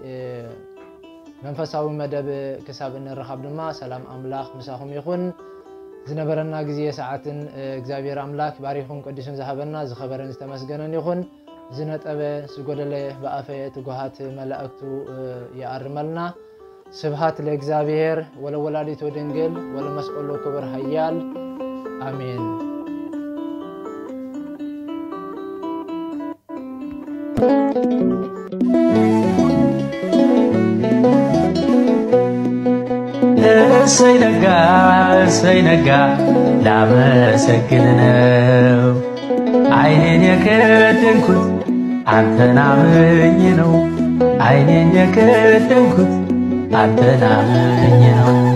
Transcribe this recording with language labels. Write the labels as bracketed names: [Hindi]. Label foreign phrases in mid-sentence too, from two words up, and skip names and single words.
[Tigrinya] መንፈሳዊ መደብ ክሳብ እንረኻብ ድማ ሰላም አምላክ ምሳኹም ይኹን ዝነበረና ግዜ ሰዓትን እግዚአብሔር አምላክ ባሪኹም ቅዱስን ዝሃበና ዝኸበረን ዝተመስገነን ይኹን ዝነጠበ ዝጎደለ በአፈየ ትጓሃት መላእክቱ ያርመልና [Geez] ስብሃት ለእግዚአብሔር ወለወላዲቱ ድንግል ወለመስቀሉ ክብር ኃያል አሜን [Amharic] ሰይነጋ ላመሰግን ነው አይኔን የከደንኩት አንተን አምኜ ነው አይኔን የከደንኩት አንተን አምኜ ነው